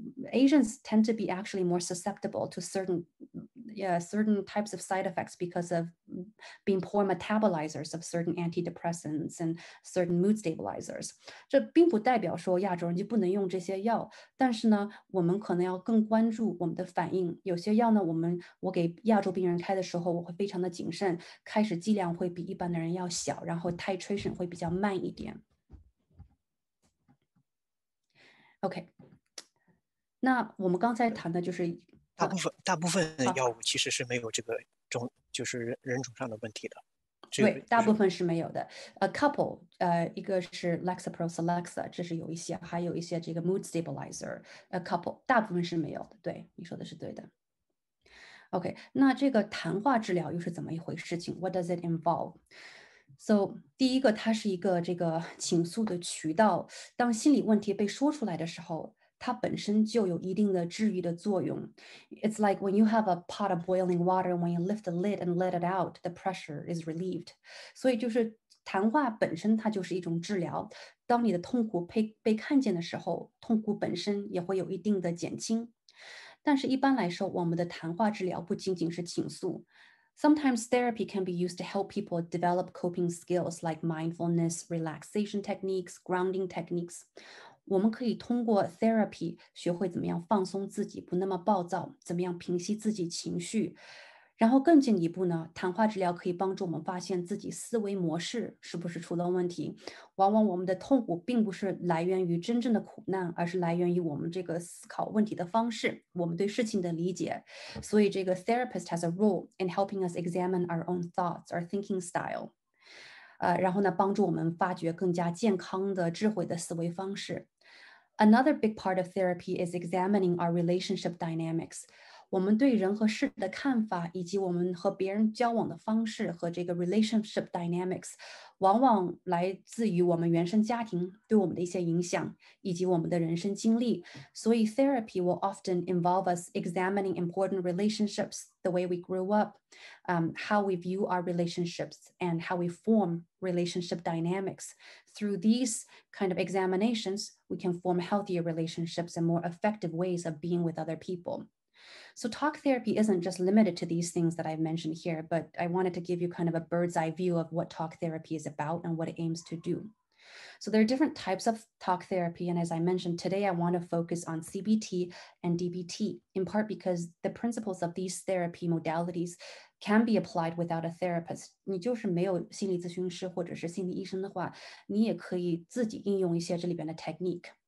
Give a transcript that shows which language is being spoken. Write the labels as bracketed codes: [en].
[en] Asians tend to be actually more susceptible to certain types of side effects because of being poor metabolizers of certain antidepressants and certain mood stabilizers。 [zh] 这并不代表说亚洲人就不能用这些药，但是呢，我们可能要更关注我们的反应。有些药呢，我给亚洲病人开的时候，我会非常的谨慎，开始剂量会比一般的人要小，然后 titration 会比较慢一点。 OK， 那我们刚才谈的就是大部分药物其实是没有这个就是人种上的问题的。对，大部分是没有的。 couple， 一个是 Lexapro、Celexa， 这是有一些，还有一些这个 mood stabilizer， couple， 大部分是没有的。对，你说的是对的。 OK， 那这个谈话治疗又是怎么一回事情 ？ [en] What does it involve？ [zh] So， 第一个，它是一个这个倾诉的渠道。当心理问题被说出来的时候，它本身就有一定的治愈的作用。 [en] It's like when you have a pot of boiling water, when you lift the lid and let it out, the pressure is relieved. [zh] 所以就是谈话本身它就是一种治疗。当你的痛苦被看见的时候，痛苦本身也会有一定的减轻。但是一般来说，我们的谈话治疗不仅仅是倾诉。 [en] Sometimes therapy can be used to help people develop coping skills like mindfulness, relaxation techniques, grounding techniques. [zh] 我们可以通过 therapy 学会怎么样放松自己，不那么暴躁，怎么样平息自己情绪。然后更进一步呢，谈话治疗可以帮助我们发现自己思维模式是不是出了问题。往往我们的痛苦并不是来源于真正的苦难，而是来源于我们这个思考问题的方式，我们对事情的理解。所以这个 [en] therapist has a role in helping us examine our own thoughts, our thinking style。 [zh] 然后呢，帮助我们发掘更加健康的、智慧的思维方式。 [en] Another big part of therapy is examining our relationship dynamics. [zh] 我们对人和事的看法，以及我们和别人交往的方式和这个 relationship dynamics，往往来自于我们原生家庭对我们的一些影响，以及我们的人生经历。所以 [en] therapy will often involve us examining important relationships, the way we grew up, how we view our relationships, and how we form relationship dynamics. Through these kind of examinations, we can form healthier relationships and more effective ways of being with other people. So talk therapy isn't just limited to these things that I've mentioned here, but I wanted to give you kind of a bird's eye view of what talk therapy is about and what it aims to do. So there are different types of talk therapy. And as I mentioned, today I want to focus on CBT and DBT, in part because the principles of these therapy modalities can be applied without a therapist. [zh] 你就是没有心理咨询师或者是心理医生的话，你也可以自己应用一些这里边的 technique.